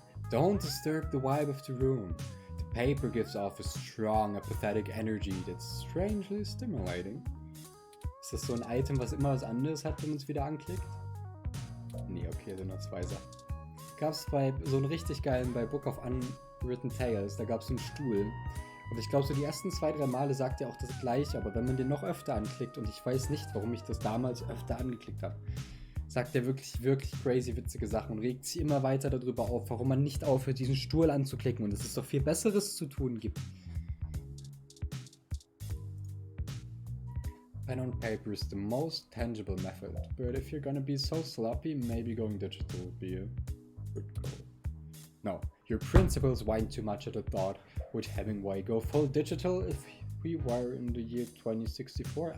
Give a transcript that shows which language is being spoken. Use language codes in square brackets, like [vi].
[en] Don't disturb the vibe of the room. The paper gives off a strong, apathetic energy that's strangely stimulating. [de] Ist das so ein Item, was immer was anderes hat, wenn man es wieder anklickt? Nee, okay, sind nur zwei Sachen. Gab's bei so einem richtig geilen, bei Book of Unwritten Tales, da gab's so einen Stuhl. Und ich glaube, so die ersten 2-3 Male sagt er auch das Gleiche, aber wenn man den noch öfter anklickt, und ich weiß nicht, warum ich das damals öfter angeklickt habe, sagt er wirklich, wirklich crazy witzige Sachen und regt sich immer weiter darüber auf, warum man nicht aufhört, diesen Stuhl anzuklicken und dass es doch viel Besseres zu tun gibt. [en] Pen on paper is the most tangible method, but if you're gonna be so sloppy, maybe going digital would be a good goal. No, your principals whine too much at the thought. Would Hemingway go full digital if we were in the year 2064?